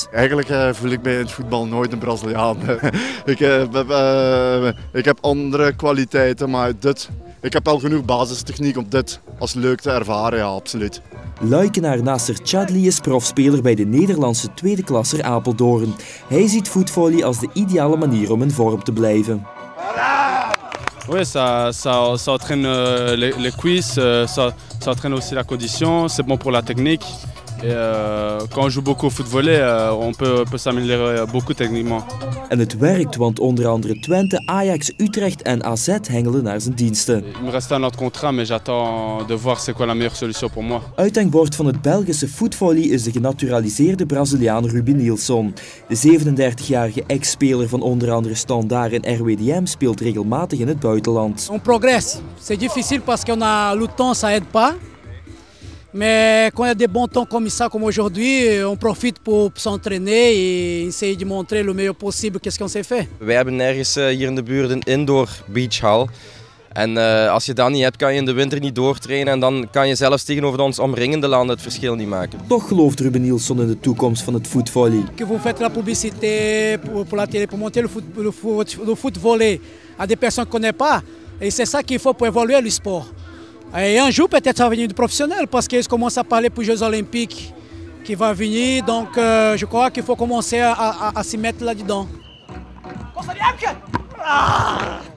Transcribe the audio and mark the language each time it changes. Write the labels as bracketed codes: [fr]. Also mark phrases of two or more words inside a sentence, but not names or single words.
[nl] Eigenlijk voel ik mij in het voetbal nooit een Braziliaan. Ik heb andere kwaliteiten, maar ik heb wel genoeg basistechniek om dit als leuk te ervaren, ja, absoluut. Luikenaar Nasser Chadli is profspeler bij de Nederlandse tweede klasser Apeldoorn. Hij ziet voetvolley als de ideale manier om in vorm te blijven. [fr] Oui, ça entraîne les cuisses, ça entraîne aussi la condition, c'est bon pour la technique. Et quand on joue beaucoup au footvolley, on peut s'améliorer beaucoup techniquement. [nl] En het werkt, want onder andere Twente, Ajax, Utrecht en AZ hengelen naar zijn diensten. [fr] Il me reste un autre contrat, mais j'attends de voir c'est quoi la meilleure solution pour moi. [nl] Uithangbord van het Belgische voetvolley is de genaturaliseerde Braziliaan Ruben Nilsson. De 37-jarige ex-speler van onder andere Standaard en RWDM speelt regelmatig in het buitenland. [fr] On progresse. C'est difficile parce qu'on a le temps, ça aide pas. Mais quand il y a des bons temps comme ça, comme aujourd'hui, on profite pour s'entraîner et essayer de montrer le meilleur possible qu'est-ce qu'on s'est fait. [nl] Wij hebben nergens hier in de buurt een indoor beachhal. En als je dat niet hebt, kan je in de winter niet doortrainen en dan kan je zelfs tegenover ons omringende landen het verschil niet maken. Toch gelooft Ruben Nilsson in de toekomst van het voetvolley. [fr] Que vous faites la publicité pour la télé, pour monter le footvolley à des personnes qu'on ne connaît pas. Et c'est ça qu'il faut pour évoluer le sport. Et un jour, peut-être, ça va venir du professionnel parce qu'ils commencent à parler pour les Jeux Olympiques qui vont venir. Donc, je crois qu'il faut commencer à s'y mettre là-dedans.